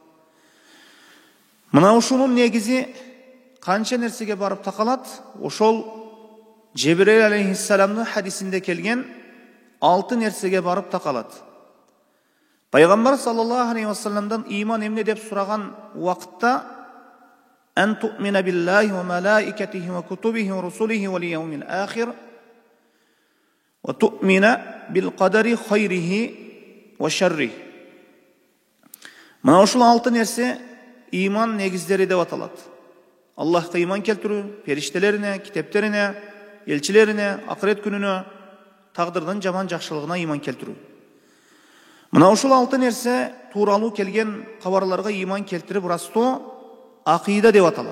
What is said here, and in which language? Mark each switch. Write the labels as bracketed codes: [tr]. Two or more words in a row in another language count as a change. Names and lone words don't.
[ky] Мына ушунун негизи канча нерсеге барып такалат? Ошол Жебирейл алейхиссаламдын хадисинде келген 6 нерсеге барып такалат. [ar] Пайгамбар صلى الله عليه وسلم [ky] иман эмне деп сураган убакытта [ar] أن تؤمن بالله وملائكته وكتبه ورسله واليوم الآخر وتؤمن بالقدر خيره وشره. [ky] Мына ушул 6 нерсе иман негиздери деп аталат. Аллахка иман келтирүү, периштелерине, китептерине, элчилерине, акырет күнүнө, тагдырдын жаман жакшылыгына иман келтирүү. Мына ушул 6 нерсе тууралуу келген кабарларга иман келтирип растоо акыйда деп аталат.